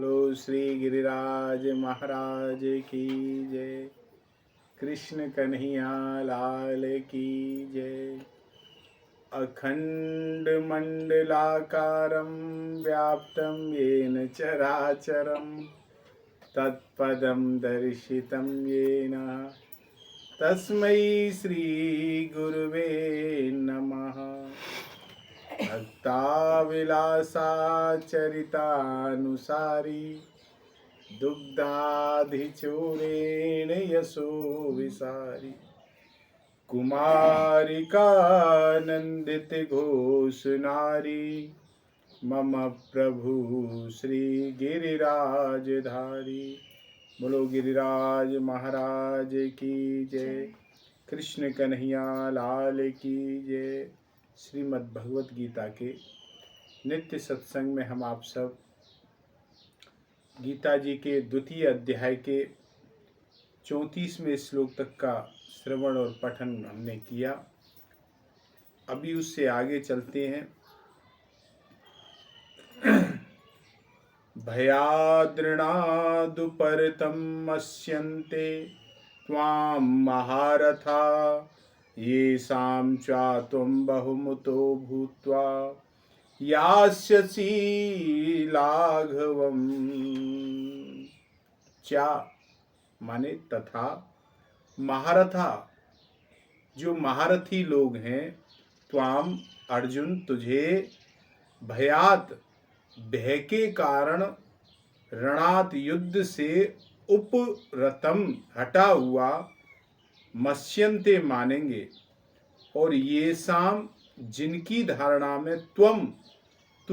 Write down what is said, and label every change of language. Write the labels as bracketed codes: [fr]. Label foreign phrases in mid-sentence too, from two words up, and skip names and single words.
[hi] श्री गिरिराज महाराज की जय। कृष्ण कन्हैया लाल की जय। [sa] अखंड मंडलाकारं व्याप्तं येन चराचरं तत्पदं दर्शितं येन तस्मै श्री गुरुवे नमः। भक्ताविलासाचरितानुसारी दुग्धाधिचूरेण यशो विसारी कुमारिकानंदित घोष नारी मम प्रभु श्री गिरिराजधारी। [hi] बोलो गिरिराज महाराज की जय। कृष्ण कन्हैया लाल की जय। श्रीमद् भगवत गीता के नित्य सत्संग में हम आप सब गीता जी के द्वितीय अध्याय के 34वें श्लोक तक का श्रवण और पठन हमने किया। अभी उससे आगे चलते हैं। [sa] भयाद्रणादुपरतं मस्यन्ते त्वां महारथा येषां चात्वं बहुमतो भूत्वा यास्यसि लाघवम्। [hi] चा माने तथा, महारथा जो महारथी लोग हैं, त्वाम अर्जुन तुझे, भयात भय के कारण, रणात युद्ध से, उपरतम हटा हुआ, मस्यन्ते मानेंगे, और ये शाम जिनकी धारणा में त्वम तू